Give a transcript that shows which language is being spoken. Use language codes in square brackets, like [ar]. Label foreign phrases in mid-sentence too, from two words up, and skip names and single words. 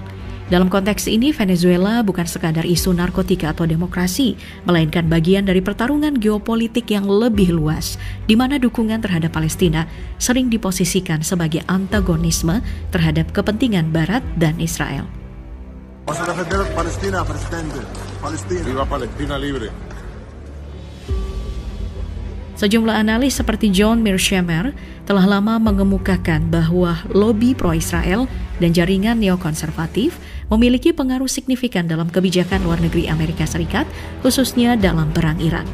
[id] Dalam konteks ini, Venezuela bukan sekadar isu narkotika atau demokrasi, melainkan bagian dari pertarungan geopolitik yang lebih luas, di mana dukungan terhadap Palestina sering diposisikan sebagai antagonisme terhadap kepentingan Barat dan Israel. [es] Palestina, presidente. Palestina. Viva Palestina libre. [id] Sejumlah analis seperti John Mearsheimer telah lama mengemukakan bahwa lobi pro-Israel dan jaringan neokonservatif memiliki pengaruh signifikan dalam kebijakan luar negeri Amerika Serikat, khususnya dalam perang Irak.